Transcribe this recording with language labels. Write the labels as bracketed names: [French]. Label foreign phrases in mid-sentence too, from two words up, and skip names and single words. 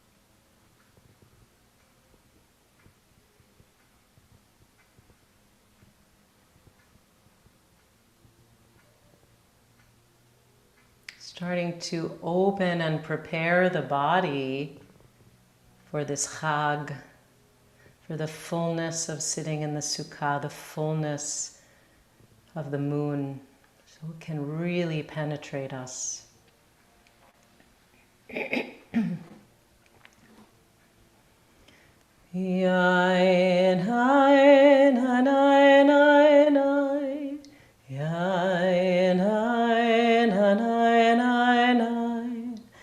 [English] Starting to open and prepare the body for this chag, for the fullness of sitting in the sukkah, the fullness of the moon. so it can really penetrate us. Yain, hain, hanain, hain, hain. Yain, hain, hanain, hain, hain.